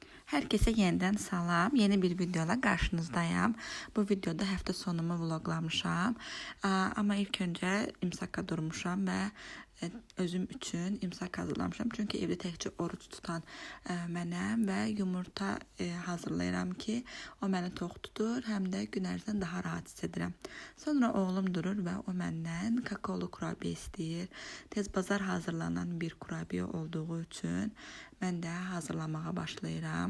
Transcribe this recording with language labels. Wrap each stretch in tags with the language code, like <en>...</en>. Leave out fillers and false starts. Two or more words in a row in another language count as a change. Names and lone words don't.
<tr>Herkese yeniden salam. Yeni bir videoyla karşınızdayım. Bu videoda hafta sonumu vloglamışam. Ama ilk önce</tr> <az>imsaka durmuşam ve özüm üçün imsak hazırlamışam.</az> <tr>Çünkü evde</tr> <az>təkcə oruç tutan mənəm və yumurta hazırlayıram ki, o məni tox tutur, həm də gün ərzində daha rahat hiss edirəm. Sonra oğlum durur və o məndən kakaolu kurabiyə istəyir. Tez bazar hazırlanan bir kurabiyə olduğu üçün mən də hazırlamağa başlayıram.</az>